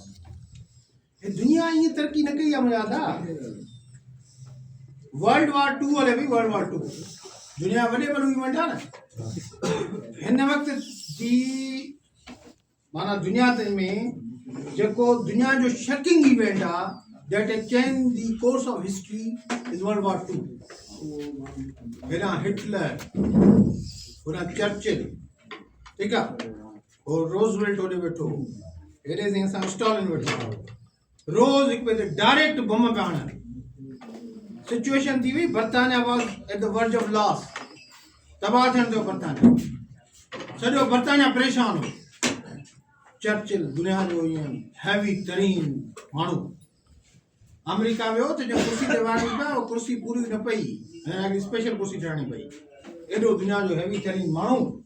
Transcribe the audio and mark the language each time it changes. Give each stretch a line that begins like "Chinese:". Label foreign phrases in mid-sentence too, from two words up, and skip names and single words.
Sindhi: हे दुनिया ईअं तरक़ी न कई आहे मुंहिंजा दादा, वर्ल्ड वॉर 2 हले पई, वर्ल्ड वॉर 2 दुनिया वॾे वॾो इवेंट आहे न, हिन वक़्त जी माना दुनिया में जेको दुनिया जो शकिंग इवेंट आहे
English: that has changed the course of history is World War 2.
Sindhi: हेॾां हिटलर, होॾां चर्चिल, ठीकु आहे, हो रोज़वेल्ट होॾे वेठो, हेॾे साईं असां स्टॉलिन वेठो, रोज़ हिकु ॿिए ते डायरेक्ट बम पिया हणनि, सिचुएशन थी हुई बर्तानिया
English: was at the verge of loss,
Sindhi: तबाह थियण थियो बर्तानिया, सॼो बर्तानिया परेशान हो, चर्चिल दुनिया जो ईअं हैवी तरीन माण्हू अमेरिका वियो त जो कुर्सी ते वेहणी पिया उहो कुर्सी पूरी न पई, हिकिड़ी स्पेशल कुर्सी ठहणी पई, एॾो दुनिया जो हैवी तरीन माण्हू,